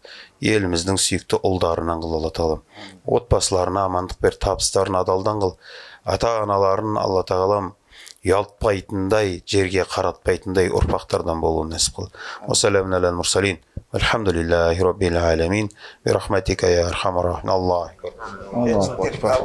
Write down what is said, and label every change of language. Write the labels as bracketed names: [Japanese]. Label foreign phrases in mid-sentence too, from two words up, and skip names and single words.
[Kazakh] Еліміздің сүйікті ұлдарынан қыл, Алла тағалам. Отбасыларына амандық бер, табыстарын адалдан қыл. Ата-аналарын Алла тағалам ұялтпайтындай, жерге қаратпайтындай ұрпақтардан болуын нәсіп қыл. [Arabic] والسلام على المرسلين. الحمد لله رب العالمين. برحمتك يا أرحم الراحمين. Аллах.